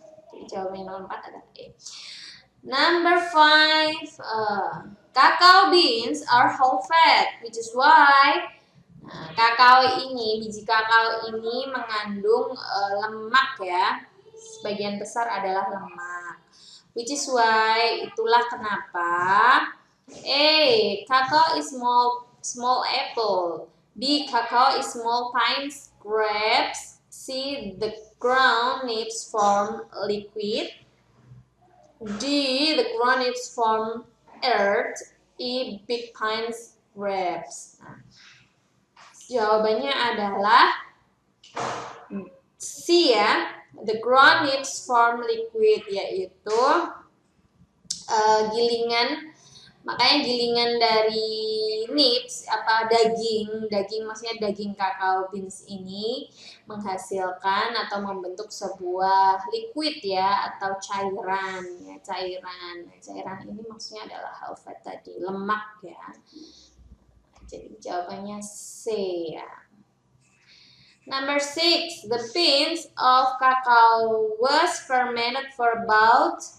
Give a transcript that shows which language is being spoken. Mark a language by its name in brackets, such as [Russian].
[Indonesian] Jadi jawabannya nomor 4 adalah A. [English] Number 5, cacao beans are whole fat, which is why [Indonesian] biji kakao ini mengandung lemak ya, sebagian besar adalah lemak. [English] Which is why, [Indonesian] itulah kenapa [English] A, cacao is small apple. B, cacao is small pine grapes. C, the ground nibs form liquid. D, the ground nibs form earth. E, big pine grapes. [Indonesian] Jawabannya adalah C ya, [English] the ground nibs form liquid, [Indonesian] yaitu gilingan. Makanya gilingan dari nibs daging maksudnya daging kakao beans ini menghasilkan atau membentuk sebuah liquid ya atau cairan ya, cairan. Nah, cairan ini maksudnya adalah hal fat tadi, lemak ya. Jadi jawabannya C ya. [English] Number 6, the beans of cacao was fermented for about.